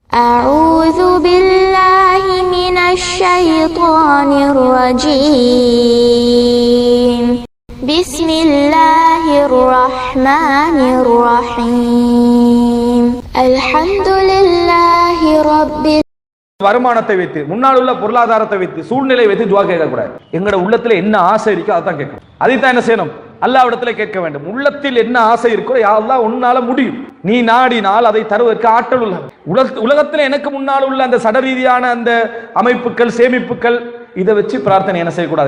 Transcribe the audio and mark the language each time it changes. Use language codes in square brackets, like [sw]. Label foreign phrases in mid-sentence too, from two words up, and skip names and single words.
[ar] أعوذ بالله من الشيطان الرجيم بسم الله الرحمن الرحيم الحمد لله رب. [ta] வருமானத்தை வைத்து, முன்னால் உள்ள பொருளாதாரத்தை வைத்து, சூழ்நிலை வைத்து துவா கேட்கக்கூடாது. எங்களோட உள்ளத்துல என்ன ஆசை இருக்கோ அதான் கேட்கணும். அதைத்தான் என்ன செய்யணும்? அல்லாஹ்விடத்துல கேட்க வேண்டும். உள்ளத்தில் என்ன ஆசை இருக்கோ, [ar] يا الله [ta] உன்னால முடியும், நீ நாடினால் அதை தருவதற்கு ஆற்றல் உள்ள உலகத்துல எனக்கு முன்னால் உள்ள அந்த சடரீதியான அந்த அமைப்புகள், சேமிப்புகள், இதை வச்சு பிரார்த்தனை என்ன செய்யக்கூடாது?